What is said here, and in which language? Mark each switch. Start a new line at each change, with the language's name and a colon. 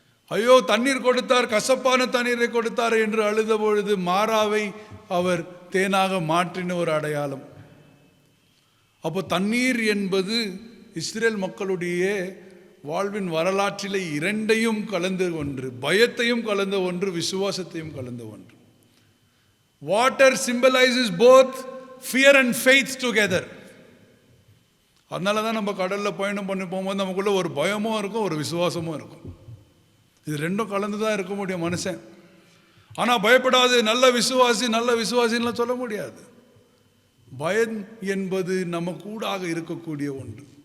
Tamil: ஐயோ, தண்ணீர் கொடுத்தார், கசப்பான தண்ணீரை கொடுத்தார் என்று அழுத பொழுது மாறாவை அவர் தேனாக மாற்றின ஒரு அடையாளம். அப்போ தண்ணீர் என்பது இஸ்ரேல் மக்களுடைய வாழ்வின் வரலாற்றிலே இரண்டையும் கலந்த ஒன்று, பயத்தையும் கலந்த ஒன்று, விசுவாசத்தையும் கலந்த ஒன்று.
English: Water symbolizes both fear and faith together.
Tamil: அதனால தான் நம்ம கடலில் பயணம் பண்ணி போகும்போது நமக்குள்ள ஒரு பயமும் இருக்கும், ஒரு விசுவாசமும் இருக்கும். இது ரெண்டும் கலந்து தான் இருக்க முடியும் மனுஷன். ஆனால் பயப்படாது, நல்ல விசுவாசின்லாம் சொல்ல முடியாது. பயம் என்பது நம்ம கூடாக இருக்கக்கூடிய ஒன்று.